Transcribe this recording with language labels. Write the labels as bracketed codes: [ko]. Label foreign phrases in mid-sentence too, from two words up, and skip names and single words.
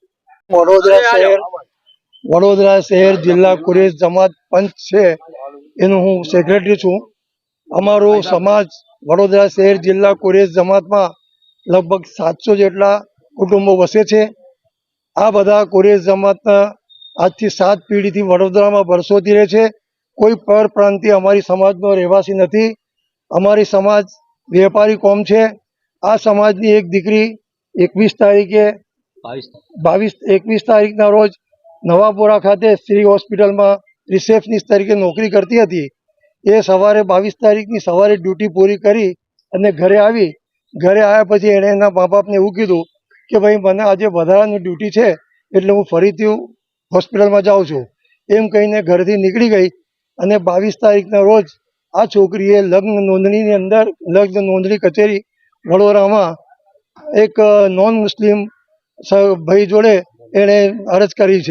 [gu] વડોદરા શહેર જિલ્લા કુરેશ જમાત પંચ હૈ, એનુ હું સેક્રેટરી છું। અમારો સમાજ વડોદરા શહેર જિલ્લા કુરેશ જમાત માં લગભગ 700 જેટલા કુટુંબો વસે છે। આ બધા કુરેશ જમાત આજ થી 7 પીઢી થી વડોદરા માં વર્ષોથી રહે છે। કોઈ પર પ્રાંતિ અમારી સમાજનો રહેવાસી નથી। અમારી સમાજ વેપારી કોમ છે। આ સમાજની એક દીકરી 21 તારીખના રોજ નવાપુરા ખાતે શ્રી હોસ્પિટલ માં રિસેપ્શનિસ્ટ તરીકે નોકરી કરતી હતી। એ સવારે 22 તારીખની સવારે ડ્યુટી પૂરી કરી અને ઘરે આવી। ઘરે આયા પછી એણે એના મા બાપને એવું કીધું કે ભાઈ મને આજે વધારાની ડ્યુટી છે એટલે હું ફરીથી હોસ્પિટલમાં જાઉં છું એમ કહીને ઘરેથી નીકળી ગઈ। અને 22 તારીખના રોજ આ છોકરીએ લગ્ન નોંધણી કચેરી વડોદરામાં એક નોન મુસ્લિમ ભાઈ જોડે એણે અરજ કરી છે।